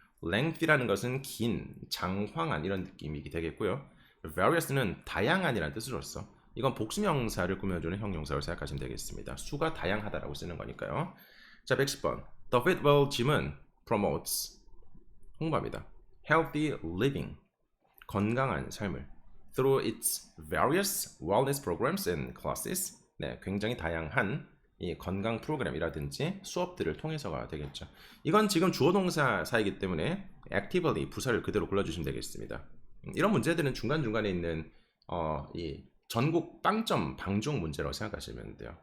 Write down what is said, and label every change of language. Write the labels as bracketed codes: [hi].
[ko] lengthy라는 것은 긴, 장황한 이런 느낌이 되겠고요. various는 다양한이라는 뜻으로서 이건 복수명사를 꾸며주는 형용사로 생각하시면 되겠습니다. 수가 다양하다라고 쓰는 거니까요. 자, 110번. [en] The Fitwell Gym은 promotes [ko] 홍보합니다. [en] Healthy living, [ko] 건강한 삶을 [en] through its various wellness programs and classes. [ko] 네, 굉장히 다양한 이 건강 프로그램이라든지 수업들을 통해서가 되겠죠. 이건 지금 주어 동사 사이기 때문에 actively 부사를 그대로 골라주시면 되겠습니다. 이런 문제들은 중간중간에 있는 이 전국 빵점 방종 문제라고 생각하시면 돼요.